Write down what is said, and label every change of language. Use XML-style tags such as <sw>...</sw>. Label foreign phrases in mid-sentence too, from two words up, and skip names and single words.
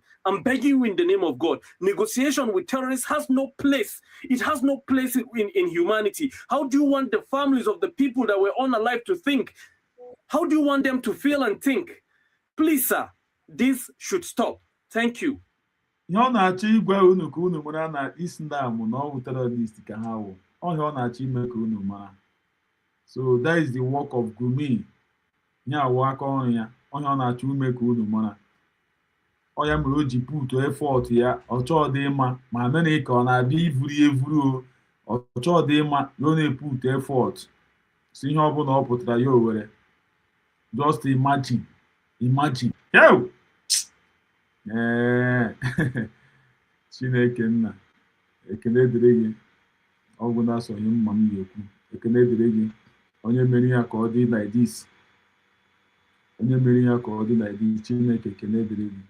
<en>I'm begging you in the name of God. Negotiation with terrorists has no place. It has no place in humanity. How do you want the families of the people that were unalive to think? How do you want them to feel and think? Please, sir, this should stop. Thank you.</en> <ig>Ihe ọ na-achọ igwe unu ka unu mara na Islam na ọwụ terrorist ka ha wụ. Ọhịa ọ na-achọ ime ka unu mara.</ig> <en>So that is the work of Gumi.</en> <ig>Ya wụ aka ọrụ ya. Ọhịa ọ na-achọ ime ka unu mara. Ọ ya mere o ji</ig> <en>put effort</en> <ig>ya. Ọ chọọ dị mma ma America ọ na-abịa ivuru o. Ọ chọọ dị mma ya ọ na-</ig> <en>put effort.</en> <ig>Si ihe ọ bụla ọ pụtara ya o were.</ig> <en>Just imagine. Yo!</en> <ig>Chineke nna, ekele dịrị gị. Ọ bụ na-asọghị mma m ga-ekwu. Ekele dịrị gị. Onye mere ya ka ọ dị</ig> <en>like this.</en> <ig>Chineke ekele dịrị gị.</ig>